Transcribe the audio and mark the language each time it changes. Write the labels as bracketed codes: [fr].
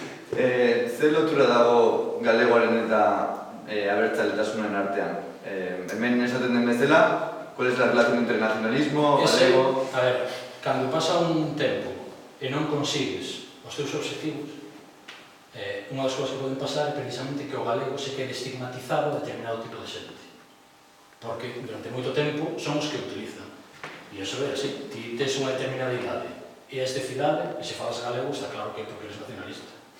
[eu] Zer lotura dago galegoaren eta abertzaletasunen artean? Hemen esaten den bezala, [es] ¿cuál es la relación entre nacionalismo, galego? [gl] A ver, cando pasa un tempo e non consigues os teus objetivos, unha das cousas que poden pasar é precisamente que o galego se quede estigmatizado a determinado tipo de xente. Porque durante moito tempo son os que utilizan. E iso é así, ti tes unha determinada idade e és de cidade, e se falas galego está claro que é porque eres nacionalista.